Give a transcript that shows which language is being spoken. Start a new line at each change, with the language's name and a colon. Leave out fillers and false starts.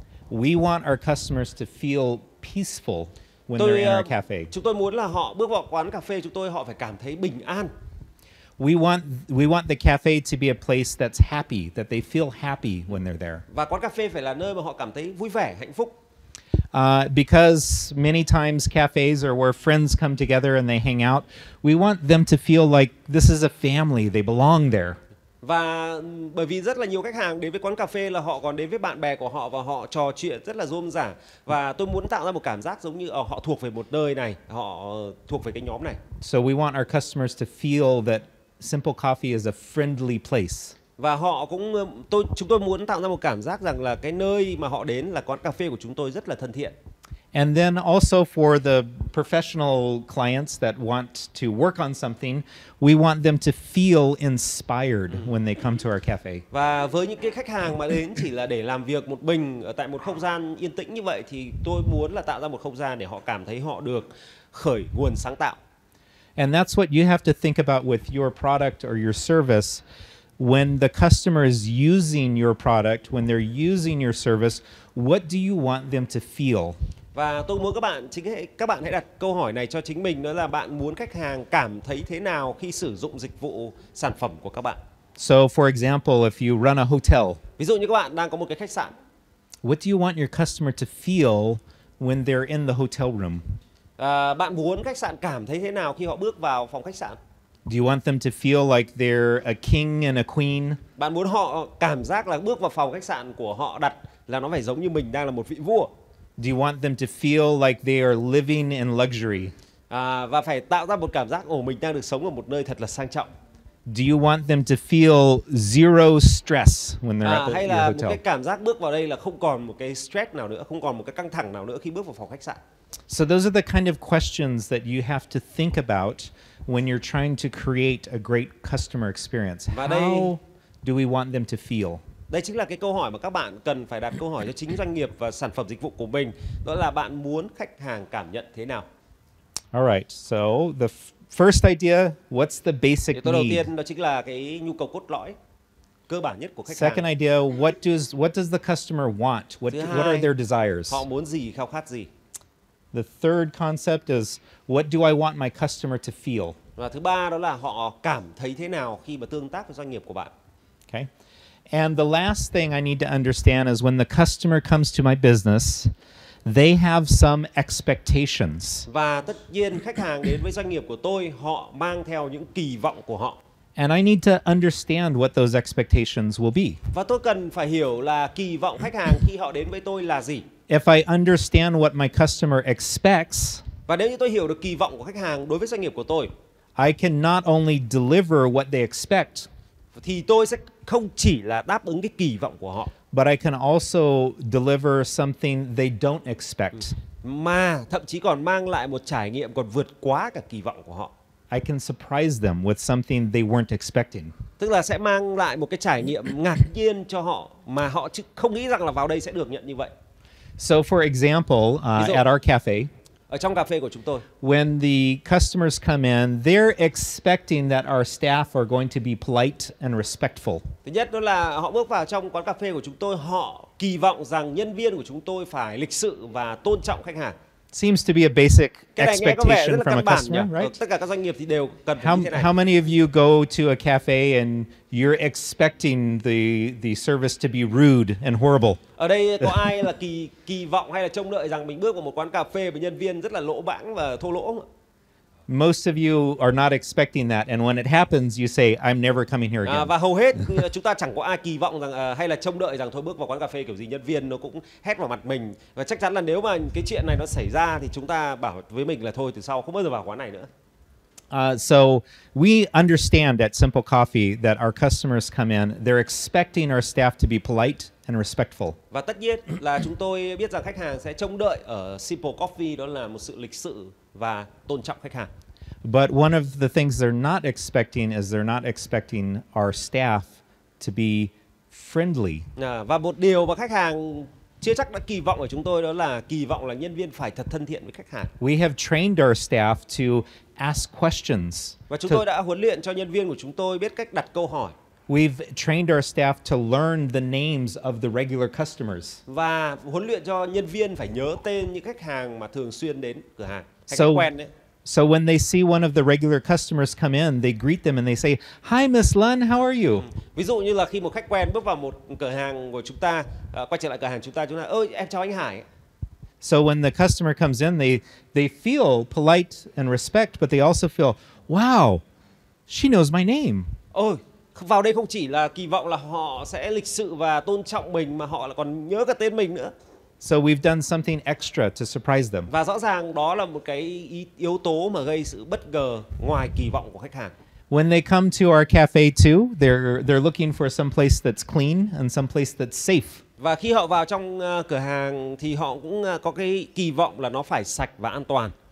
English: We want our customers to feel peaceful when they're in our cafe.
Vietnamese: Chúng tôi muốn là họ bước vào quán cà phê chúng tôi họ phải cảm thấy bình an.
English: We want the cafe to be a place that's happy, that they feel happy when they're there.
Vietnamese: Và quán cà phê phải là nơi mà họ cảm thấy vui vẻ, hạnh phúc.
English: Because many times cafes are where friends come together and they hang out. We want them to feel like this is a family, they belong there.
Vietnamese: Và bởi vì rất là nhiều khách hàng đến với quán cà phê là họ còn đến với bạn bè của họ và họ trò chuyện rất là rôm rả. Và tôi muốn tạo ra một cảm giác giống như họ thuộc về một nơi này, họ thuộc về cái nhóm này.
English: So we want our customers to feel that Simple Coffee is a friendly place.
Vietnamese: Và họ cũng chúng tôi muốn tạo ra một cảm giác rằng là cái nơi mà họ đến là quán cà phê của chúng tôi rất là thân thiện.
English: And then also for the professional clients that want to work on something, we want them to feel inspired when they come to our cafe.
Vietnamese: Và với những cái khách hàng mà đến chỉ là để làm việc một mình ở tại một không gian yên tĩnh như vậy thì tôi muốn là tạo ra một không gian để họ cảm thấy họ được khởi nguồn sáng tạo.
English: And that's what you have to think about with your product or your service. When the customer is using your product, when they're using your service, what do you want them to feel?
Vietnamese: Và tôi muốn các bạn hãy đặt câu hỏi này cho chính mình, đó là bạn muốn khách hàng cảm thấy thế nào khi sử dụng dịch vụ sản phẩm của các bạn.
English: So for example, if you run a hotel,
Vietnamese: Ví dụ như các bạn đang có một cái khách sạn,
English: what do you want your customer to feel when they're in the hotel room?
Vietnamese: Bạn muốn khách sạn cảm thấy thế nào khi họ bước vào phòng khách sạn?
English: Do you want them to feel like they're a king and a queen?
Vietnamese: Bạn muốn họ cảm giác là bước vào phòng khách sạn của họ đặt là nó phải giống như mình đang là một vị vua.
English: Do you want them to feel like they are living in luxury?
Vietnamese: Và phải tạo ra một cảm giác mình đang được sống ở một nơi thật là sang trọng.
English: Do you want them to feel zero stress when they're at
Vietnamese: Hay
English: your
Vietnamese: là một
English: hotel?
Vietnamese: cái cảm giác bước vào đây là không còn một cái stress nào nữa, không còn một cái căng thẳng nào nữa khi bước vào phòng khách sạn.
English: So those are the kind of questions that you have to think about when you're trying to create a great customer experience.
Vietnamese: Và đây-
English: How do we want them to feel?
Vietnamese: Đây chính là cái câu hỏi mà các bạn cần phải đặt câu hỏi cho chính doanh nghiệp và sản phẩm dịch vụ của mình. Đó là bạn muốn khách hàng cảm nhận thế nào?
English: All right. So the first idea, what's the
Vietnamese: Thì
English: basic
Vietnamese: tôi đầu
English: need?
Vietnamese: tiên đó chính là cái nhu cầu cốt lõi cơ bản nhất của khách
English: Second
Vietnamese: hàng.
English: idea, what does the customer want?
Vietnamese: Thứ
English: What are
Vietnamese: hai,
English: their desires?
Vietnamese: họ muốn gì, khao khát gì.
English: The third concept is, what do I want my customer to feel?
Vietnamese: Và thứ ba đó là họ cảm thấy thế nào khi mà tương tác với doanh nghiệp của bạn.
English: Okay. And the last thing I need to understand is when the customer comes to my business, they have some expectations.
Vietnamese: Và tất nhiên khách hàng đến với doanh nghiệp của tôi, họ mang theo những kỳ vọng của họ.
English: And I need to understand what those expectations will be.
Vietnamese: Và tôi cần phải hiểu là kỳ vọng khách hàng khi họ đến với tôi là gì.
English: If I understand what my customer expects,
Vietnamese: Và nếu như tôi hiểu được kỳ vọng của khách hàng đối với doanh nghiệp của tôi,
English: I can not only deliver what they expect,
Vietnamese: thì tôi sẽ không chỉ là đáp ứng cái kỳ vọng của họ,
English: but I can also deliver something they don't expect.
Vietnamese: mà thậm chí còn mang lại một trải nghiệm còn vượt quá cả kỳ vọng của họ.
English: I can surprise them with something they weren't expecting.
Vietnamese: Tức là sẽ mang lại một cái trải nghiệm ngạc nhiên cho họ mà họ không nghĩ rằng là vào đây sẽ được nhận như vậy.
English: So for example,
Vietnamese: Ví dụ-
English: at our cafe,
Vietnamese: Ở trong cà phê của chúng tôi,
English: when the customers come in, they're expecting that our staff are going to be polite and respectful.
Vietnamese: thứ nhất đó là họ bước vào trong quán cà phê của chúng tôi, họ kỳ vọng rằng nhân viên của chúng tôi phải lịch sự và tôn trọng khách hàng.
English: Seems to be a basic
Vietnamese: Cái này nghe có vẻ rất
English: expectation
Vietnamese: là
English: from a
Vietnamese: căn bản nhỉ?
English: customer,
Vietnamese: Ở
English: right?
Vietnamese: tất cả các doanh nghiệp thì đều cần phải như thế này.
English: How many of you go to a cafe and you're expecting the service to be rude and horrible?
Vietnamese: Ở đây có ai là kỳ vọng hay là trông đợi rằng mình bước vào một quán cà phê với nhân viên rất là lỗ bãng và thô lỗ không ạ?
English: Most of you are not expecting that, and when it happens, you say, "I'm never coming here again."
Vietnamese: Và hầu hết chúng ta chẳng có ai kỳ vọng rằng hay là trông đợi rằng thôi bước vào quán cà phê kiểu gì nhân viên nó cũng hét vào mặt mình, và chắc chắn là nếu mà cái chuyện này nó xảy ra thì chúng ta bảo với mình là thôi từ sau không bao giờ vào quán này nữa.
English: So we understand at Simple Coffee that our customers come in, they're expecting our staff to be polite and respectful.
Vietnamese: Và tất nhiên là chúng tôi biết rằng khách hàng sẽ trông đợi ở Simple Coffee đó là một sự lịch sự và tôn trọng khách hàng.
English: But one of the things they're not expecting is they're not expecting our staff to be friendly.
Vietnamese: Và một điều mà khách hàng chưa chắc đã kỳ vọng ở chúng tôi đó là kỳ vọng là nhân viên phải thật thân thiện với khách hàng.
English: We have trained our staff to ask questions.
Vietnamese: Và chúng tôi đã huấn luyện cho nhân viên của chúng tôi biết cách đặt câu hỏi.
English: We've trained our staff to learn the names of the regular customers.
Vietnamese: Và huấn luyện cho nhân viên phải nhớ tên những khách hàng mà thường xuyên đến cửa hàng, khách
English: So-
Vietnamese: quen đấy.
English: So when they see one of the regular customers come in, they greet them and they say, "Hi, Miss Lun, how are you?"
Vietnamese: Ví dụ như là khi một khách quen bước vào một cửa hàng của chúng ta, quay trở lại cửa hàng chúng ta, ơi em chào anh Hải.
English: So when the customer comes in, they feel polite and respect, but they also feel, "Wow, she knows my name."
Vietnamese: Ôi, vào đây không chỉ là kỳ vọng là họ sẽ lịch sự và tôn trọng mình, mà họ lại còn nhớ cả tên mình nữa.
English: So we've done something extra to surprise them.
Vietnamese: Và rõ ràng đó là một cái yếu tố mà gây sự bất ngờ ngoài kỳ vọng của khách hàng.
English: When they come to our cafe too, they're looking for some place that's clean and some place that's safe.
Vietnamese: Và khi họ vào trong cửa hàng thì họ cũng có cái kỳ vọng là nó phải sạch và an toàn.